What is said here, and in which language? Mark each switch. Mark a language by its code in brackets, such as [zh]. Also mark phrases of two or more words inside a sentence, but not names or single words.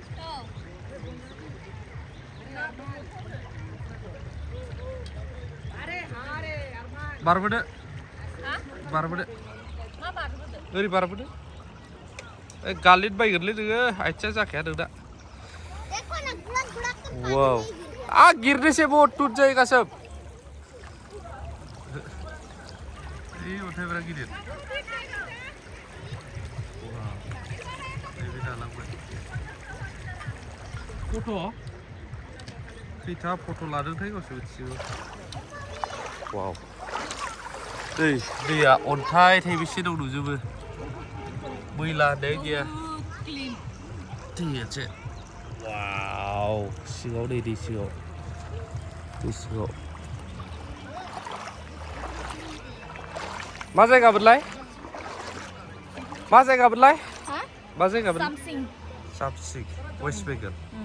[brx] बारबोदो बारबोदो ओरै बारबोदो गालिद बायगोनलै नोङो आथिया जाखाया नोंना [hi] वाव आ गिरने से बहुत टूट जाएगा सब ये उठाई बड़ा गिदिर [brx] फट' खैथा फट' लादोंथाय गावसोर मिथिगौ वाव दैया अन्थाइ थाइबेसे दं नुजोबो मैला होननाय गैया दैयासो वाव सिङाव दै सिङाव मा जायगामोनलाय मा जायगामोनलाय Samsing वेस्ट बेंगल